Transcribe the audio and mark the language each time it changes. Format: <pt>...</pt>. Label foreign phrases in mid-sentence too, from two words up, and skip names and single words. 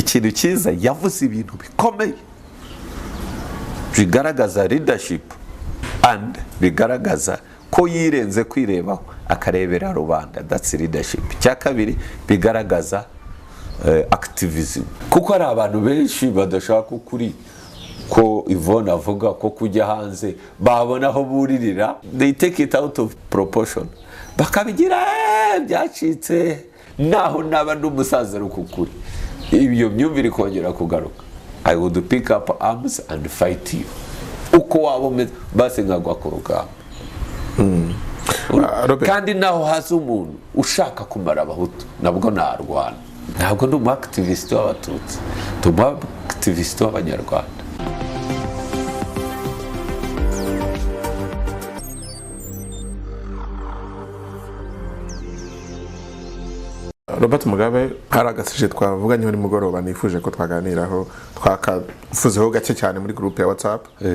<rw>ikintu cyiza yavuze ibintu bikomeye bigaragaza</rw> <en>leadership and</en> <rw>bigaragaza ko yirenze kwirebaho akarebera rubanda.</rw> <en>That's leadership.</en> <rw>Cya kabiri bigaragaza activism, kuko hari abantu benshi badashaka ukuri ko Yvonne avuga ko kujya hanze babona aho buririra,</rw> <en>they take it out of proportion</en> <rw>bakabigira byacitse naho naba n'umusaza rukukuri. Ibyo myumvire kongera kugaruka.</rw> <en>I would pick up arms and fight you.</en> <rw>Uko wabo base nkagwa ku rugamba. Kandi naho haza umuntu ushaka kumara abahutu nabwo narwana. Ntabwo ndi activist w'abatutsi, ndi activist w'abanyarwanda. Robert Mugabe hari agasije twavuganye muri mugoroba nifuje ko twaganiraho twakavuzeho gake cyane muri groupe ya WhatsApp.</rw>